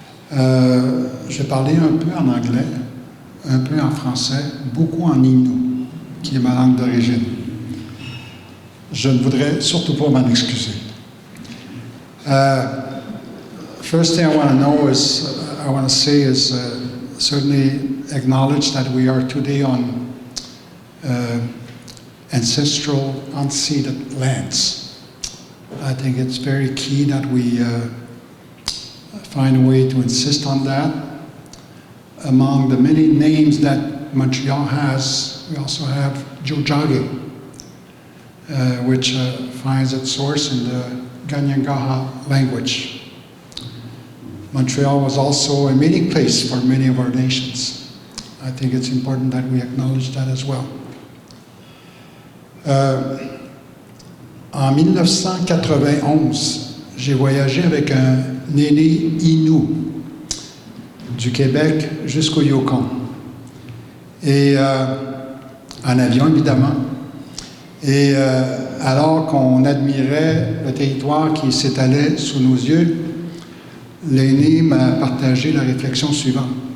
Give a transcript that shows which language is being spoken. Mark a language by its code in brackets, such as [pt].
[fr] Je vais parler un peu en anglais, un peu en français, beaucoup en Innu, qui est ma langue d'origine. Je ne voudrais surtout pas m'en excuser. [en] First thing I want to say is certainly acknowledge that we are today on ancestral, unceded lands. I think it's very key that we find a way to insist on that. Among the many names that Montreal has, we also have Tiohtià:ke, which finds its source in the Kanien'kehá:ka language. Montreal was also a meeting place for many of our nations. I think it's important that we acknowledge that as well. [fr] En 1991, j'ai voyagé avec un aîné Innu du Québec jusqu'au Yukon. Et en avion, évidemment. Et alors qu'on admirait le territoire qui s'étalait sous nos yeux, l'aîné m'a partagé la réflexion suivante.